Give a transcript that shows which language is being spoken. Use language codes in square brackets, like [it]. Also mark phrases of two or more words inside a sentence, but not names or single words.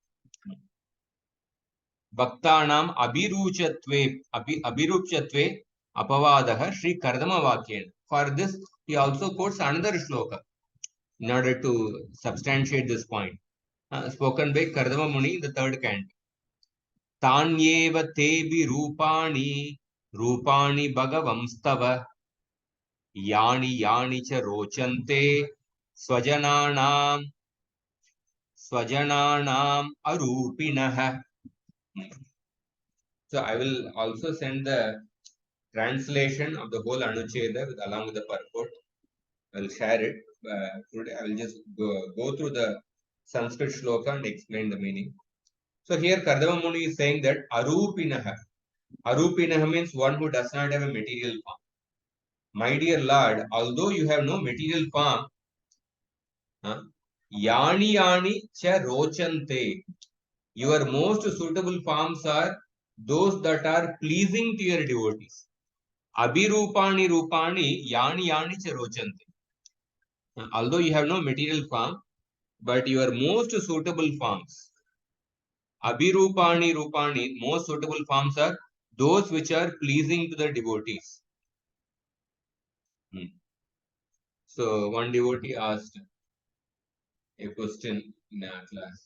[sa] भक्तानाम् अभिरुचत्वे अपवादः श्री कर्दम वाक्येन. [en] For this, he also quotes another shloka in order to substantiate this point. Spoken by Kardama Muni in the third canto. [sa] तान्येव तेभि रूपाणि भगवंस्तव यानि च रोचन्ते स्वजनानाम् अरूपिणः. [en] So I will also send the translation of the whole anuccheda along with the purport. I will share it. Today I will just go through the Sanskrit shloka and explain the meaning. So here Kardama Muni is saying that arupinah. Arupinah means one who does not have a material form. My dear Lord, although you have no material form, [sa] यानि च रोचन्ते. [en] Your most suitable forms are those that are pleasing to your devotees. [sa] अभिरूपाणि रूपाणि यानि च रोचन्ते. [en] Although you have no material form, but your most suitable forms. [sa] अभिरूपाणि रूपाणि, [en] most suitable forms are those which are pleasing to the devotees. So one devotee asked a question in our class.